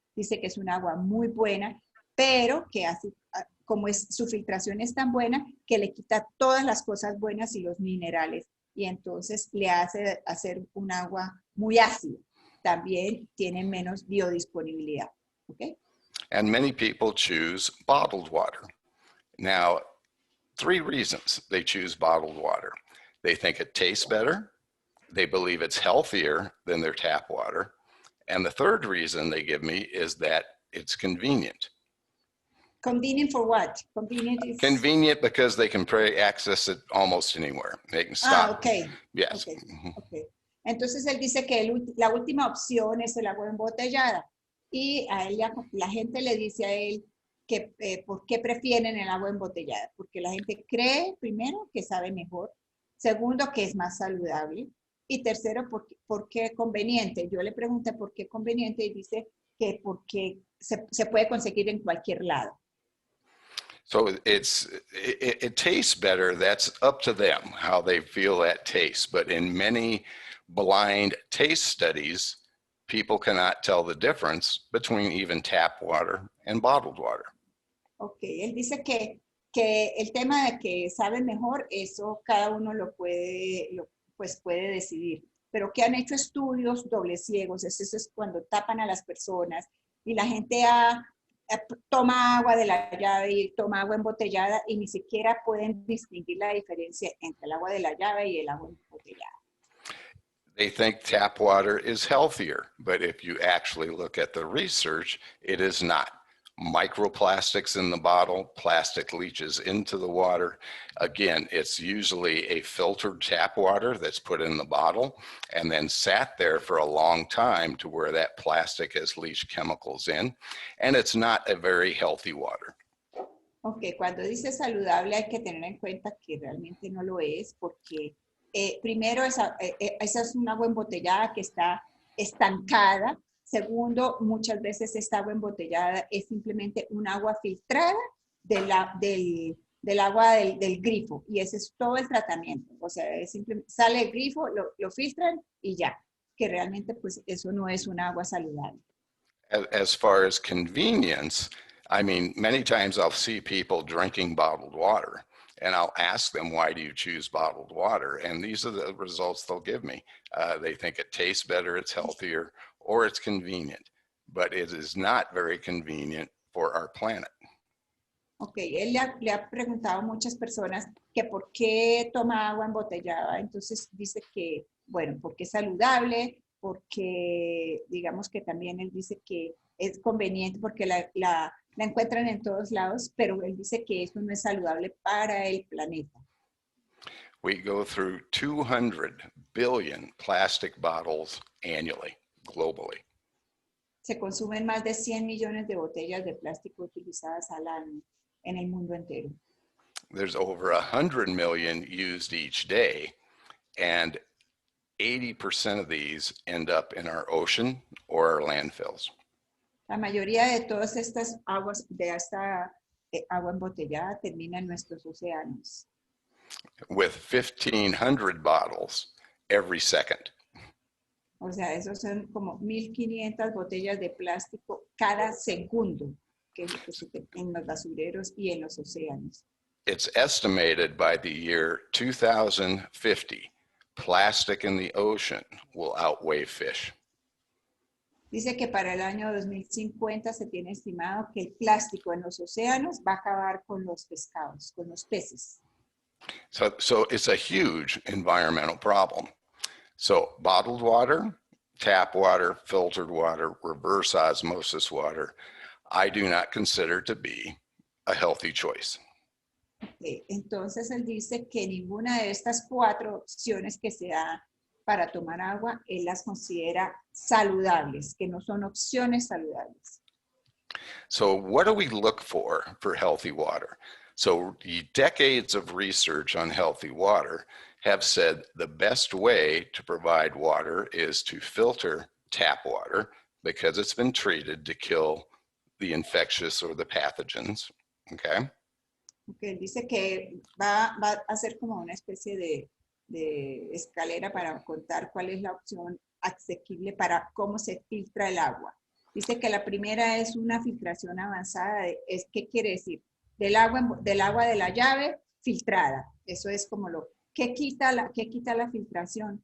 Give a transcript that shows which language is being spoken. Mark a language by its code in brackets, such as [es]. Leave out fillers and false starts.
[es] Dice que es un agua muy buena, pero que como su filtración es tan buena que le quita todas las cosas buenas y los minerales. Y entonces le hace hacer un agua muy ácida. También tiene menos biodisponibilidad. [en] Okay? And many people choose bottled water. Now, 3 reasons they choose bottled water. They think it tastes better. They believe it's healthier than their tap water. And the third reason they give me is that it's convenient. Convenient for what? Convenient is... Convenient because they can access it almost anywhere. They can stop. Ok. Yes. Okay. Okay. [es] Entonces él dice que la última opción es el agua embotellada. Y a él, la gente le dice a él que por qué prefieren el agua embotellada. Porque la gente cree, primero, que sabe mejor. Segundo, que es más saludable. Y tercero, ¿por qué conveniente? Yo le pregunté por qué conveniente y dice que porque se puede conseguir en cualquier lado. [en] So it tastes better. That's up to them, how they feel that tastes. But in many blind taste studies, people cannot tell the difference between even tap water and bottled water. [es] Ok, él dice que el tema de que sabe mejor, eso cada uno pues puede decidir. Pero que han hecho estudios doble ciegos, eso es cuando tapan a las personas y la gente toma agua de la llave y toma agua embotellada y ni siquiera pueden distinguir la diferencia entre el agua de la llave y el agua embotellada. [en] They think tap water is healthier, but if you actually look at the research, it is not. Microplastics in the bottle, plastic leaches into the water. Again, it's usually a filtered tap water that's put in the bottle and then sat there for a long time to where that plastic has leached chemicals in, and it's not a very healthy water. [es] Ok, cuando dice saludable hay que tener en cuenta que realmente no lo es porque primero esa es un agua embotellada que está estancada. Segundo, muchas veces esta agua embotellada es simplemente un agua filtrada del agua del grifo y ese es todo el tratamiento. O sea, sale el grifo, lo filtran y ya, que realmente pues eso no es un agua saludable. [en] As far as convenience, I mean, many times I'll see people drinking bottled water and I'll ask them, why do you choose bottled water? And these are the results they'll give me. They think it tastes better, it's healthier, or it's convenient, but it is not very convenient for our planet. [es] Ok, él le ha preguntado a muchas personas que por qué toma agua embotellada. Entonces dice que, bueno, porque es saludable, porque digamos que también él dice que es conveniente porque la encuentran en todos lados, pero él dice que eso no es saludable para el planeta. [en] We go through 200 billion plastic bottles annually, globally. [es] Se consumen más de 100 millones de botellas de plástico utilizadas al año en el mundo entero. [en] There's over 100 million used each day, and 80% of these end up in our ocean or our landfills. [es] La mayoría de todas estas aguas, de esta agua embotellada, termina en nuestros océanos. [en] With 1,500 bottles every second. [es] O sea, esos son como 1,500 botellas de plástico cada segundo que en los basureros y en los océanos. [en] It's estimated by the year 2050, plastic in the ocean will outweigh fish. [es] Dice que para el año 2050 se tiene estimado que el plástico en los océanos va a acabar con los pescados, con los peces. [en] So it's a huge environmental problem. So bottled water, tap water, filtered water, reverse osmosis water, I do not consider to be a healthy choice. Okay. [es] Entonces él dice que ninguna de estas 4 opciones que se da para tomar agua, él las considera saludables, que no son opciones saludables. [en] So what do we look for healthy water? So decades of research on healthy water have said the best way to provide water is to filter tap water because it's been treated to kill the infectious or the pathogens, okay? [es] Okay, dice que va a ser como una especie de escalera para contar cuál es la opción asequible para cómo se filtra el agua. Dice que la primera es una filtración avanzada. ¿Qué quiere decir? Del agua de la llave filtrada. Eso es como ¿qué quita la filtración?